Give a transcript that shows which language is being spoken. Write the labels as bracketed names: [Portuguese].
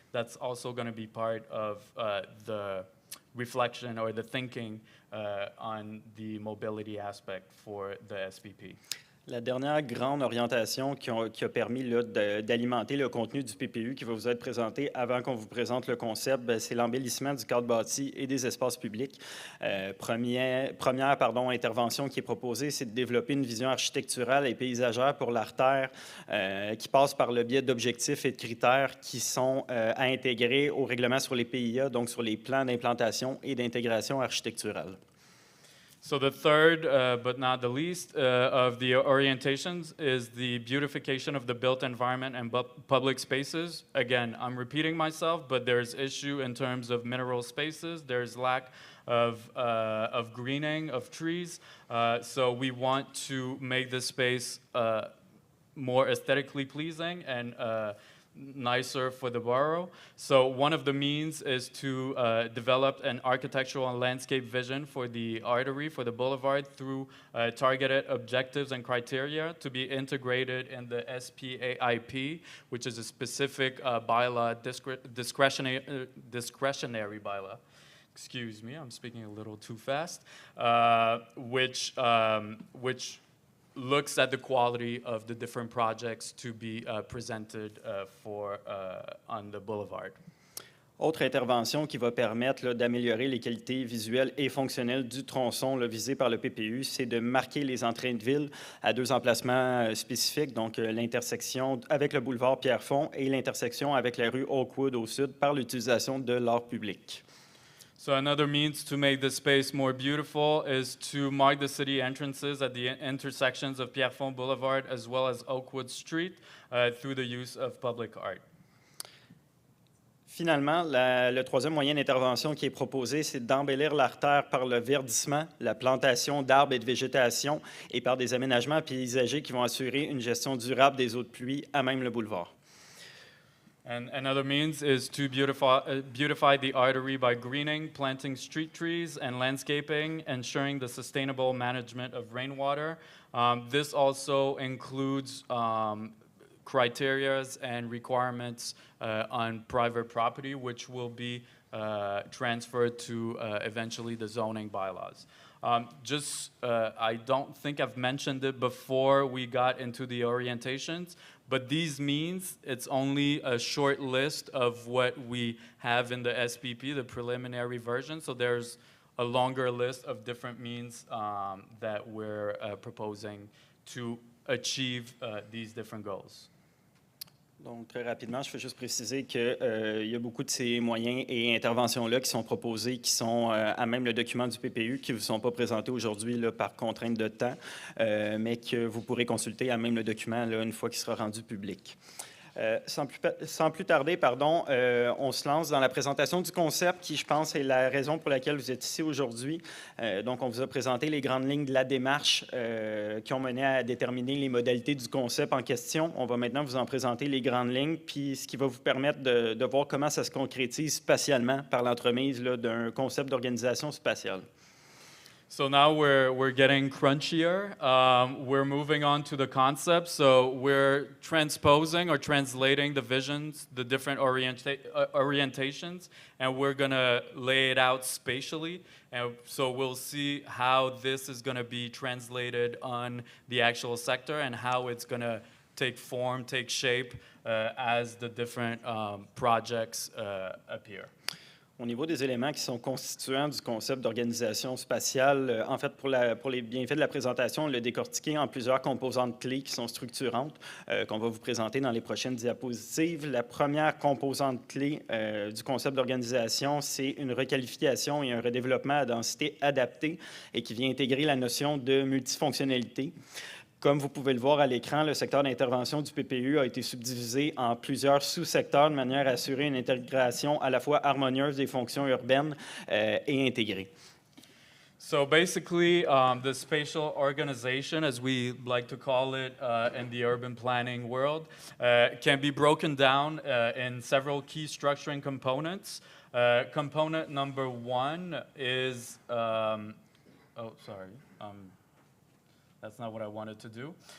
[English] That's also going to be part of the reflection or the thinking on the mobility aspect for the SPP. [French] La dernière grande orientation qui a permis d'alimenter le contenu du PPU qui va vous être présenté avant qu'on vous présente le concept, c'est l'embellissement du cadre bâti et des espaces publics. Première intervention qui est proposée, c'est de développer une vision architecturale et paysagère pour l'artère qui passe par le biais d'objectifs et de critères qui sont à intégrer au règlement sur les PIA, donc sur les plans d'implantation et d'intégration architecturale. [English] So the third, but not the least, of the orientations is the beautification of the built environment and public spaces. Again, I'm repeating myself, but there's issue in terms of mineral spaces. There's lack of greening, of trees. So we want to make this space more aesthetically pleasing and nicer for the borough. So one of the means is to develop an architectural and landscape vision for the artery, for the boulevard, through targeted objectives and criteria to be integrated in the SPAIP, which is a specific bylaw, discretionary bylaw. Excuse me, I'm speaking a little too fast, which looks at the quality of the different projects to be presented on the boulevard. [French] Autre intervention qui va permettre d'améliorer les qualités visuelles et fonctionnelles du tronçon visé par le PPU, c'est de marquer les entrées de ville à deux emplacements spécifiques, donc l'intersection avec le boulevard Pierrefonds et l'intersection avec la rue Oakwood au sud par l'utilisation de l'art public. [English] So another means to make the space more beautiful is to mark the city entrances at the intersections of Pierrefonds Boulevard as well as Oakwood Street through the use of public art. [French] Finalement, le troisième moyen d'intervention qui est proposé, c'est d'embellir l'artère par le verdissement, la plantation d'arbres et de végétation et par des aménagements paysagers qui vont assurer une gestion durable des eaux de pluie à même le boulevard. [English] And another means is to beautify the artery by greening, planting street trees, and landscaping, ensuring the sustainable management of rainwater. This also includes criteria and requirements on private property, which will be transferred to eventually the zoning bylaws. I don't think I've mentioned it before we got into the orientations, but these means it's only a short list of what we have in the SPP, the preliminary version. So there's a longer list of different means that we're proposing to achieve these different goals. [French] Donc, très rapidement, je veux juste préciser qu'il y a beaucoup de ces moyens et interventions-là qui sont proposés, qui sont à même le document du PPU, qui ne vous sont pas présentés aujourd'hui par contrainte de temps, mais que vous pourrez consulter à même le document une fois qu'il sera rendu public. Sans plus tarder, on se lance dans la présentation du concept qui, je pense, est la raison pour laquelle vous êtes ici aujourd'hui. Donc, on vous a présenté les grandes lignes de la démarche qui ont mené à déterminer les modalités du concept en question. On va maintenant vous en présenter les grandes lignes, puis ce qui va vous permettre de voir comment ça se concrétise spatialement par l'entremise d'un concept d'organisation spatiale. [English] So now we're getting crunchier. We're moving on to the concept. So we're transposing or translating the visions, the different orientations, and we're going to lay it out spatially. And so we'll see how this is going to be translated on the actual sector and how it's going to take form, take shape as the different projects appear. [French] Au niveau des éléments qui sont constituants du concept d'organisation spatiale, en fait, pour les bienfaits de la présentation, on l'a décortiqué en plusieurs composantes clés qui sont structurantes, qu'on va vous présenter dans les prochaines diapositives. La première composante clé du concept d'organisation, c'est une requalification et un redéveloppement à densité adaptée et qui vient intégrer la notion de multifonctionnalité. Comme vous pouvez le voir à l'écran, le secteur d'intervention du PPU a été subdivisé en plusieurs sous-secteurs de manière à assurer une intégration à la fois harmonieuse des fonctions urbaines et intégrée. [English] So basically, the spatial organization, as we like to call it in the urban planning world, can be broken down in several key structuring components. Component number one is, that's not what I wanted to do.